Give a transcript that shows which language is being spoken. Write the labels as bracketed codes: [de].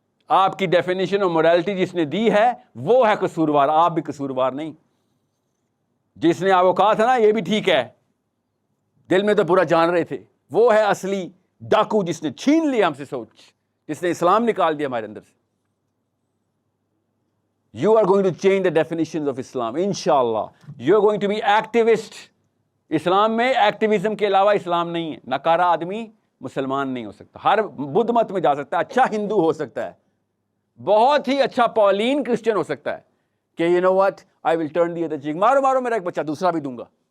[ur] آپ کی definition of morality جس نے دی ہے وہ ہے قصوروار، آپ بھی قصوروار نہیں. جس نے آپ کو کہا تھا نا یہ بھی ٹھیک ہے، دل میں تو پورا جان رہے تھے، وہ ہے اصلی ڈاکو جس نے چھین لیا ہم سے سوچ، جس نے اسلام نکال دیا ہمارے اندر سے. [en] You are going to change the definitions of Islam. Inshallah. You are going to be activist. [ur] اسلام میں ایکٹیویزم کے علاوہ اسلام نہیں ہے. ناکارہ آدمی مسلمان نہیں ہو سکتا. ہر بدھ مت میں جا سکتا ہے، اچھا ہندو ہو سکتا ہے، بہت ہی اچھا پولین کرسچن ہو سکتا ہے کہ [en] you know what, I will turn the other cheek. [ur] مارو مارو میرا ایک بچہ دوسرا بھی دوں گا.